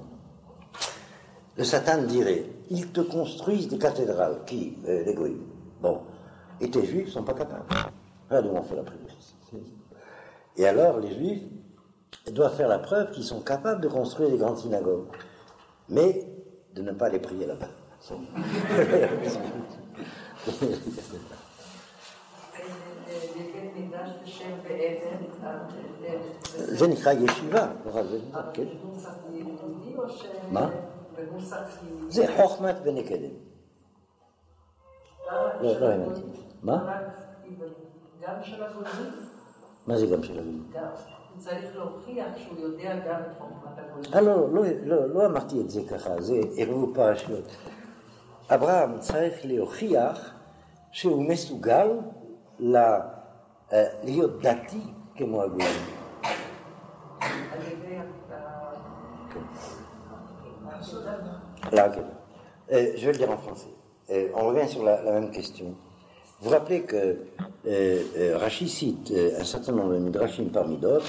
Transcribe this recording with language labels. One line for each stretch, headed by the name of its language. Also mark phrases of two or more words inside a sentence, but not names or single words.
French: Le Satan dirait, ils te construisent des cathédrales, qui, l'égoïsme. Bon, et tes juifs ne sont pas capables. Voilà d'où on fait la prière. Et alors, les juifs doivent faire la preuve qu'ils sont capables de construire des grandes synagogues, mais de ne pas les prier là-bas.
Hebrew: זה נקרא ישיבה. מה? זה חוכמת ונקדם. לא הבנתי. מה? גם של הגויים? מה זה גם של הגויים? הוא צריך להוכיח שהוא יודע גם את חוכמת הגויים. לא אמרתי את זה ככה, זה ערבוב פרשיות. אברהם צריך להוכיח שהוא מסוגל להיות דתי כמו הגויים.
French: Là, je vais le dire en français. On revient sur la même question. Vous rappelez que Rashi cite un certain nombre de midrashim parmi d'autres.